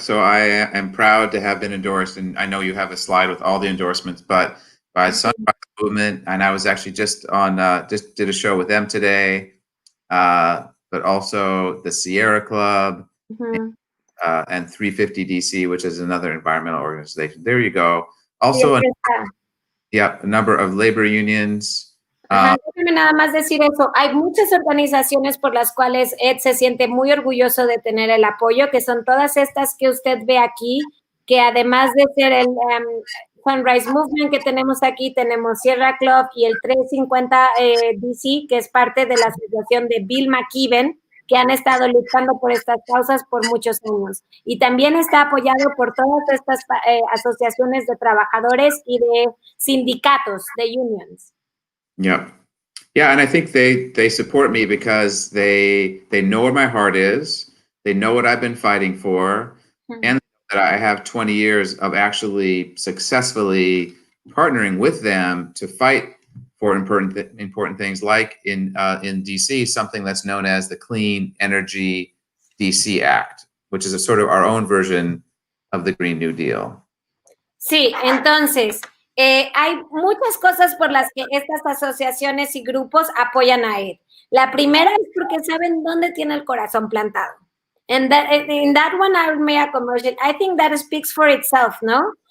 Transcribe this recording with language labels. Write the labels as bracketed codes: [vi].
[en] So I am proud to have been endorsed, and I know you have a slide with all the endorsements, but by Sunrise Movement, and I was actually just did a show with them today. But also the Sierra Club and 350 DC, which is another environmental organization. There you go. Also, a number of labor unions. [es] Déjame nada más decir eso. Hay muchas organizaciones por las cuales Ed se siente muy orgulloso de tener el apoyo, que son todas estas que usted ve aquí, que además de ser el Sunrise Movement que tenemos aquí, tenemos Sierra Club y el 350 DC, que es parte de la asociación de Bill McKibben, que han estado luchando por estas causas por muchos años. Y también está apoyado por todas estas asociaciones de trabajadores y de sindicatos, de unions. [en] Yeah. Yeah, and I think they support me because they know where my heart is, they know what I've been fighting for, and that I have 20 years of actually successfully partnering with them to fight for important things, like in DC, something that's known as the Clean Energy DC Act, which is a sort of our own version of the Green New Deal. [es] Sí, entonces, hay muchas cosas por las que estas asociaciones y grupos apoyan a Ed. La primera es porque saben dónde tiene el corazón plantado. [en] And in that one, I'll make a commercial. I think that speaks for itself, no?